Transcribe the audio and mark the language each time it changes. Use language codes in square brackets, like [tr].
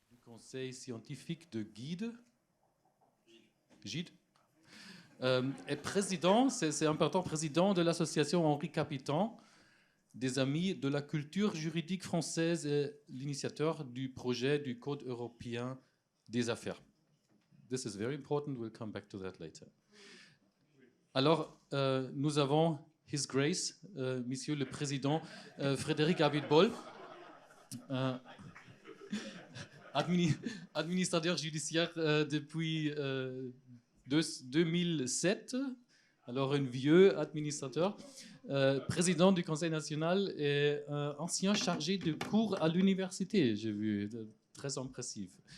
[fr] Du Conseil scientifique de Gide. Est président, c'est important, président de l'association Henri Capitan, des Amis de la culture juridique française et l'initiateur du projet du Code européen des affaires. [en] This is very important, we'll come back to that later. [fr] Alors, nous avons [en] His Grace, [fr] Monsieur le Président Frédéric Abitbol, administrateur judiciaire depuis 2007, alors un vieux administrateur, président du Conseil national et ancien chargé de cours à l'université, j'ai vu, très impressif.